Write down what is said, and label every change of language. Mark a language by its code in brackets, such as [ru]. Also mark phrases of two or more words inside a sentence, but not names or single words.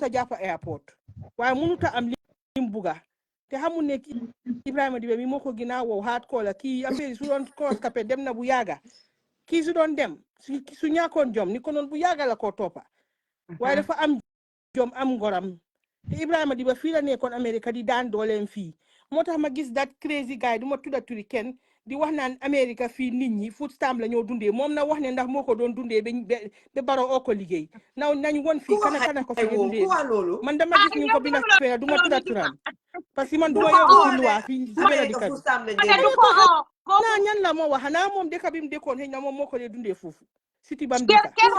[wo] a jàppa airport waaye munuta am lim buga te xamul ne Ebrima Dibba mi moo ko ginnaaw wow haat koola kii affaire su doon cross capé dem na bu yàgga kii su doon dem su ñàkkoon jom ni ko noon bu yàgga la koo toppa waaye dafa am jom am ngoram te Ebrima Dibba fii la nekkoon Amérique di daan dooleem fii moo tax ma gis [en] that crazy guy [wo] du ma tudda turi kenn di wax naan Amérique fii nit ñi [en] food stamp [wo] la ñoo dundee moom na wax ne ndax moo ko doon dundee ba Barrow oo ko liggéey nañ won fii kana ko fi dundee man dama gis ñu ko binda fee du ma tudda turam [fr] parce que [wo] man du ma yóbbu si loi fii si benn dëkk bi naa ñan la moo wax xanaa moom dëkk bi mu dëkkoon xëy na moom moo ko dee dundee foofu siti bam dëkk